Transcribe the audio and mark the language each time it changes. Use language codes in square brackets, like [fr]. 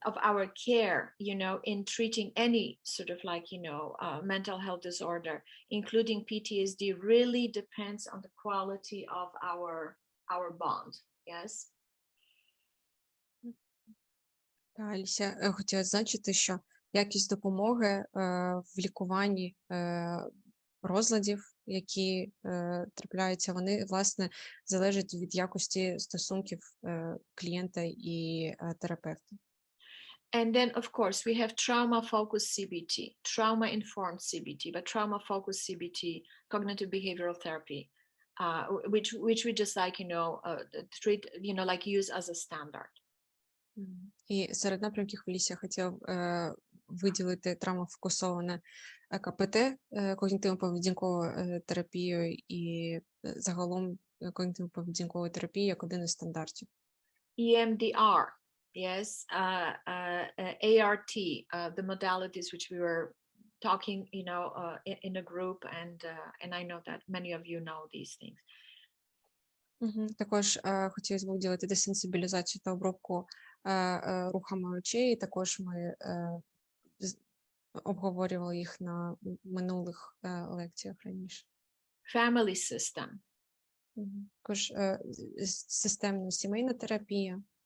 [en] our care, in treating any sort of like, mental health disorder, including PTSD, really depends on the quality of our bond. Yes. [uk] Алісія, хотіла зазначити, що якість допомоги в лікуванні розладів, які трапляються, вони, власне, залежать від якості стосунків клієнта і терапевта. [en] And then, of course, we have trauma-focused CBT, trauma-informed CBT, but trauma-focused CBT, cognitive behavioral therapy, which we just like, treat, like use as a standard. [uk] І серед напрямків, Алісія, хотів виділити травмофокусоване КПТ, когнітивно-поведінкову терапію і загалом когнітивно-поведінкову терапію як один із стандартів. [en] EMDR, yes, ART, the modalities which we were talking, in a group, and I know that many of you know these things. [uk] Також хотілося б виділити десенсибілізацію та обробку рухами очей. Також ми обговорювали їх на минулих лекціях раніше. [en] Family system. [uk] Також системна сімейна терапія.